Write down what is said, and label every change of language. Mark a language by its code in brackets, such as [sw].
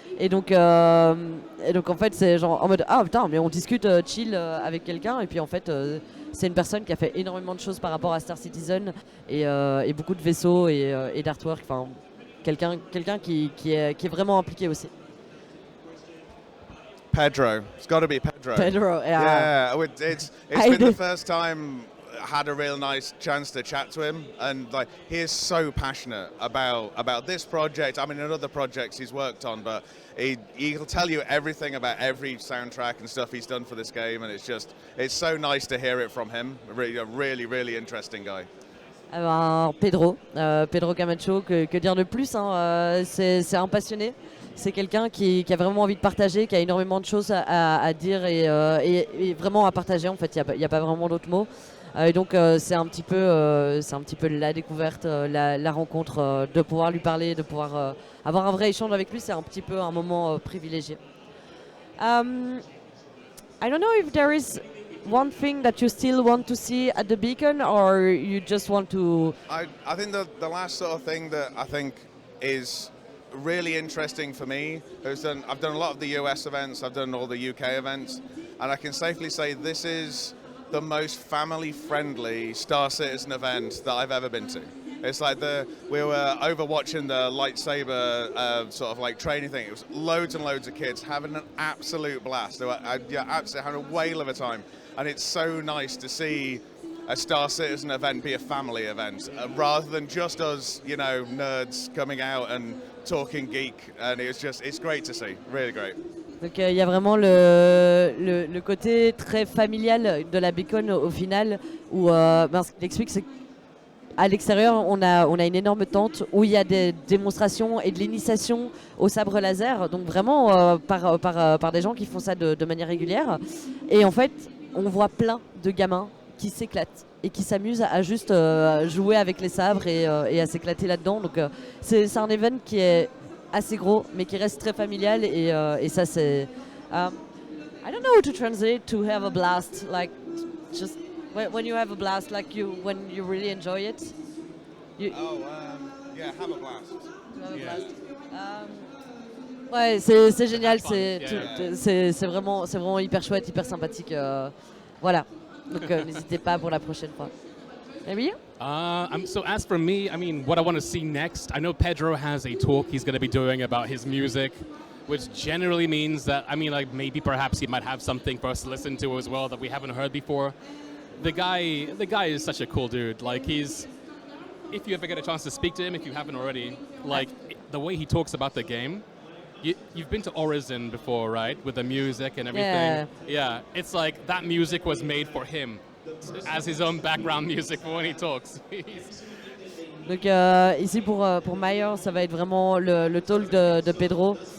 [fr] Et donc en fait c'est genre en mode ah putain, mais on discute chill avec quelqu'un, et puis en fait c'est une personne qui a fait énormément de choses par rapport à Star Citizen et beaucoup de vaisseaux et d'artwork, enfin quelqu'un qui est vraiment impliqué aussi. [en] Pedro, it's got to be Pedro. Pedro, yeah. Yeah, it's been the first time I had a real nice chance to chat to him, and like he is so passionate about this project. I mean, and other projects he's worked on, but he'll tell you everything about every soundtrack and stuff he's done for this game, and it's so nice to hear it from him. A really interesting guy. [fr] Alors Pedro Camacho, que dire de plus, hein, c'est un passionné. C'est quelqu'un qui a vraiment envie de partager, qui a énormément de choses à dire et vraiment à partager. En fait, il n'y a pas vraiment d'autres mots. Et donc c'est un petit peu la découverte, la rencontre, de pouvoir lui parler, de pouvoir avoir un vrai échange avec lui. C'est un petit peu un moment privilégié. [en] I don't know if there is one thing that you still want to see at the Beacon, or you just want to... I think the last sort of thing that I think is really interesting for me, I've done a lot of the US events, I've done all the UK events, and I can safely say this is the most family-friendly Star Citizen event that I've ever been to. It's like we were over watching the lightsaber sort of like training thing. It was loads and loads of kids having an absolute blast. They were absolutely having a whale of a time. And it's so nice to see a Star Citizen event be a family event, rather than just us, you know, nerds coming out and talking geek. And it's great to see, really great. [fr] Donc il y a vraiment le côté très familial de la Beacon au final, où ce qu'il explique, c'est qu'à l'extérieur, on a une énorme tente où il y a des démonstrations et de l'initiation au sabre laser, donc vraiment par des gens qui font ça de manière régulière. Et en fait, on voit plein de gamins qui s'éclatent et qui s'amusent à juste jouer avec les sabres et à s'éclater là-dedans. Donc c'est un event qui est assez gros, mais qui reste très familial et ça c'est... [en] I don't know how to translate to have a blast, like just when you have a blast, like when you really enjoy it. Yeah, have a blast. Have a blast. [fr] Ouais, c'est génial, c'est vraiment hyper chouette, hyper sympathique. Voilà, donc n'hésitez pas pour la prochaine fois. [en] Maybe? So as for me, I mean, what I want to see next, I know Pedro has a talk he's going to be doing about his music, which generally means that, I mean, like maybe perhaps he might have something for us to listen to as well that we haven't heard before. The guy is such a cool dude. Like if you ever get a chance to speak to him, if you haven't already, like the way he talks about the game. You've been to Horizon before, right? With the music and everything. Yeah. It's like that music was made for him as his own background music for when he talks. [fr] Donc ici pour Myre, ça va être vraiment le talk de Pedro.